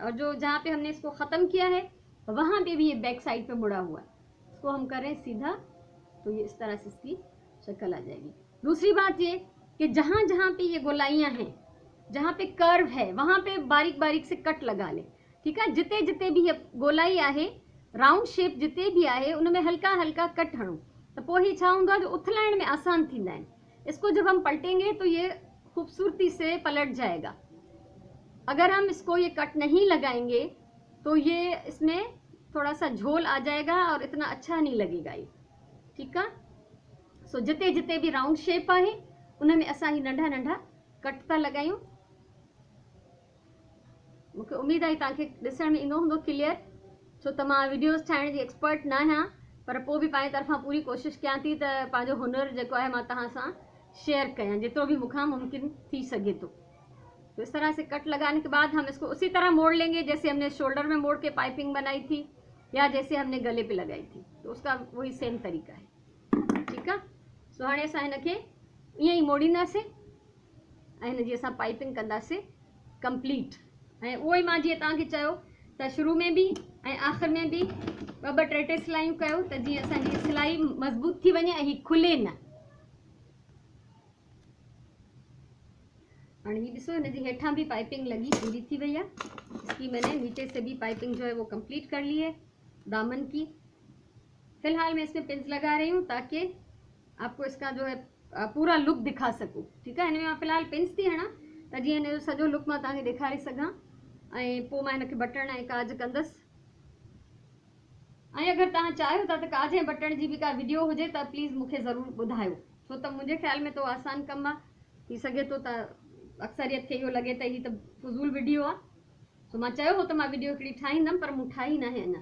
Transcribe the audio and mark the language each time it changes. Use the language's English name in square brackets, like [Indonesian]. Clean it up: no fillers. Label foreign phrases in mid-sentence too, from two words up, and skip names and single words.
[Urdu] اور جو جہاں پہ ہم نے اس کو ختم کیا ہے وہاں پہ بھی یہ [English] back side [Urdu] پہ مڑا ہوا ہے، اس کو ہم کریں سیدھا تو یہ اس طرح سے اس کی شکل آ جائے گی. دوسری بات یہ کہ جہاں جہاں پہ یہ گولائیاں ہیں، جہاں پہ کرو ہے، وہاں پہ باریک باریک سے کٹ لگا لے، ٹھیک ہے. [Sindhi] जिते जिते भी ये गोलाई आहे, [English] round shape [Sindhi] जिते भी आहे, उनमें हल्का हल्का कट हणो, तो पोइ ही छा हूंदो आहे जो उथलाइण में आसान थींदा आहिनि। [Urdu] اس کو جب ہم پلٹیں گے تو یہ خوبصورتی سے پلٹ جائے گا. اگر ہم اس کو یہ کٹ نہیں لگائیں گے تو یہ اس میں تھوڑا سا جھول آ جائے گا اور اتنا اچھا نہیں لگے گا یہ، ٹھیک ہے. [Sindhi] सो जिते जिते भी [English] round shape [Sindhi] आहे उनमें असां ही नंढा नंढा कट था लगायूं। मूंखे उम्मीद आहे तव्हांखे ॾिसण में ईंदो हूंदो क्लियर, छो त मां वीडियोस ठाहिण जी एक्सपर्ट न आहियां, पर पोइ बि पंहिंजे तरफ़ां पूरी कोशिशि कयां थी त पंहिंजो हुनर जेको आहे मां तव्हां सां शेयर कयां, जेतिरो भी मूंखां मुमकिन थी सके [Urdu] تو اس طرح سے کٹ لگانے کے بعد ہم اس کو اسی طرح موڑ لیں گے جیسے ہم نے شولڈر میں موڑ کے پائپنگ بنائی تھی یا جیسے ہم نے گلے پہ لگائی تھی، تو اس کا وہی سیم طریقہ ہے، ٹھیک ہے. [Sindhi] सो हाणे असां हिनखे ईअं ई मोड़ींदासीं ऐं हिनजी असां पाइपिंग कंदासीं कंप्लीट। ऐं उहो ई मां जीअं तव्हांखे चयो त शुरू में भी ऐं आख़िर में भी ॿ ॿ टे टे सिलायूं कयो त जीअं असांजी सिलाई मज़बूत थी वञे ऐं ही खुले न। हाणे ही ॾिसो, हिनजी हेठां भी पाइपिंग लगी पूरी थी वही है। [Urdu] اس کی میں نے نیچے سے بھی پائپنگ جو ہے وہ کمپلیٹ کر لی ہے دامن کی. فی الحال میں اس میں پنز لگا رہی ہوں تاکہ آپ کو اس کا جو ہے پورا لک دکھا سکوں، ٹھیک ہے. [Sindhi] हिन में मां फिलहाल पिंस थी हणा त जीअं हिनजो सॼो लुक मां तव्हांखे ॾेखारे सघां ऐं पोइ मां हिनखे बटण ऐं काज कंदसि। ऐं अगरि तव्हां चाहियो था त काज ऐं बटण जी भी का वीडियो हुजे त प्लीज़ मूंखे ज़रूरु ॿुधायो, छो त मुंहिंजे ख़्याल में तो आसान कमु आहे। थी सघे तो त अक्सरियत खे इहो लॻे त ही त फज़ूल वीडियो आहे, सो मां चयो हो त मां वीडियो हिकिड़ी ठाहींदमि, पर मूं ठाही न आहे अञा।